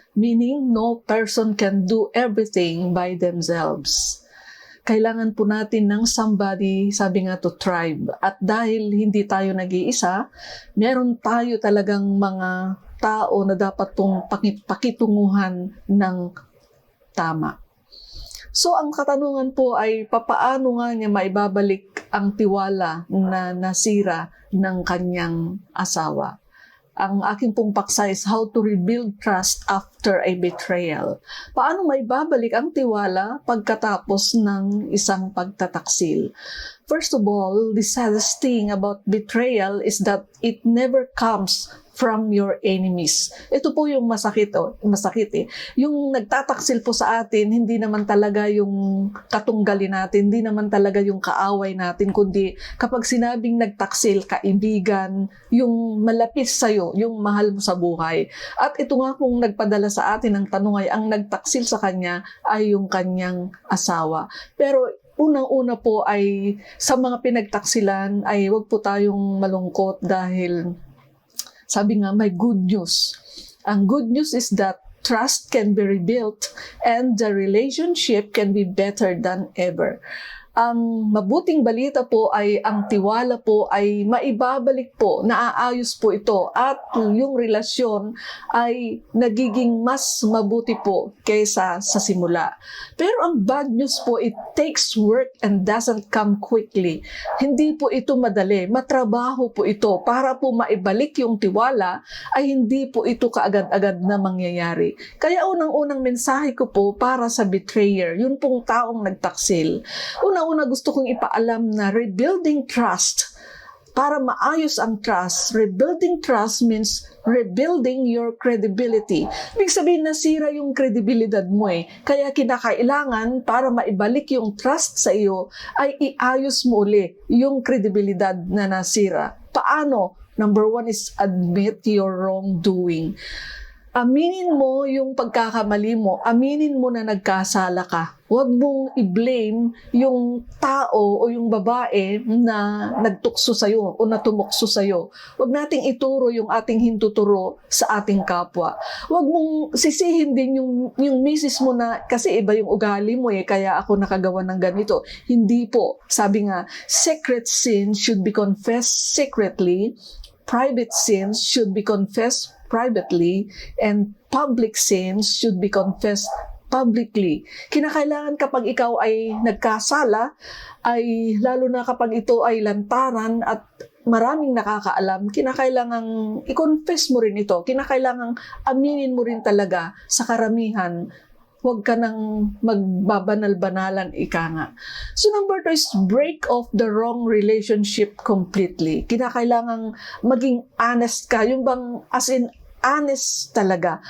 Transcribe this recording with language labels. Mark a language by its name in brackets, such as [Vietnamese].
[English] Meaning, no person can do everything by themselves. [Filipino] Kailangan po natin ng somebody, sabi nga, [English] to thrive. [Filipino] At dahil hindi tayo nag-iisa, meron tayo talagang mga tao na dapat pong pakitunguhan ng tama. So ang katanungan po ay papaano nga niya maibabalik ang tiwala na nasira ng kanyang asawa. Ang aking pong paksa [English] is how to rebuild trust after a betrayal. [Filipino] Paano maibabalik ang tiwala pagkatapos ng isang pagtataksil? [English] First of all, the saddest thing about betrayal is that it never comes from your enemies. [Filipino] Ito po yung masakit eh. Yung nagtataksil po sa atin, hindi naman talaga yung katunggali natin, hindi naman talaga yung kaaway natin, kundi kapag sinabing nagtaksil, kaibigan, yung malapit sa'yo, yung mahal mo sa buhay. At ito nga kung nagpadala sa atin ng tanong ay ang nagtaksil sa kanya ay yung kanyang asawa. Pero unang-una po ay sa mga pinagtaksilan ay huwag po tayong malungkot dahil sabi nga may good news. Ang good news [English] is that trust can be rebuilt and the relationship can be better than ever. [Filipino] Ang mabuting balita po ay ang tiwala po ay maibabalik po, naaayos po ito at yung relasyon ay nagiging mas mabuti po kaysa sa simula. Pero ang bad news po, [English] it takes work and doesn't come quickly. [Filipino] Hindi po ito madali, matrabaho po ito. Para po maibalik yung tiwala ay hindi po ito kaagad-agad na mangyayari. Kaya unang-unang mensahe ko po para sa betrayer, yun pong taong nagtaksil. Una gusto kong ipaalam na [English] rebuilding trust, [Filipino] para maayos ang [English] trust, rebuilding trust means rebuilding your credibility. [Filipino] Ibig sabihin, nasira yung credibility mo eh. Kaya kinakailangan para maibalik yung trust sa iyo ay iayos mo uli yung kredibilidad na nasira. Paano? [English] Number 1 is admit your wrongdoing. [Filipino] Aminin mo yung pagkakamali mo. Aminin mo na nagkasala ka. Huwag mong i-blame yung tao o yung babae na nagtukso sa'yo o natumukso sa'yo. Huwag nating ituro yung ating hintuturo sa ating kapwa. Huwag mong sisihin din yung misis mo na kasi iba yung ugali mo eh, kaya ako nakagawa ng ganito. Hindi po. Sabi nga, [English] secret sins should be confessed secretly. Private sins should be confessed privately, and public sins should be confessed publicly. [Filipino] Kinakailangan kapag ikaw ay nagkasala, ay lalo na kapag ito ay lantaran at maraming nakakaalam, kinakailangang i-confess mo rin ito. Kinakailangang aminin mo rin talaga sa karamihan. Huwag ka nang magbabanal-banalan, ika nga. [English] So number 2 is break off the wrong relationship completely. [Filipino] Kinakailangang maging honest ka. Yung bang as in honest talaga.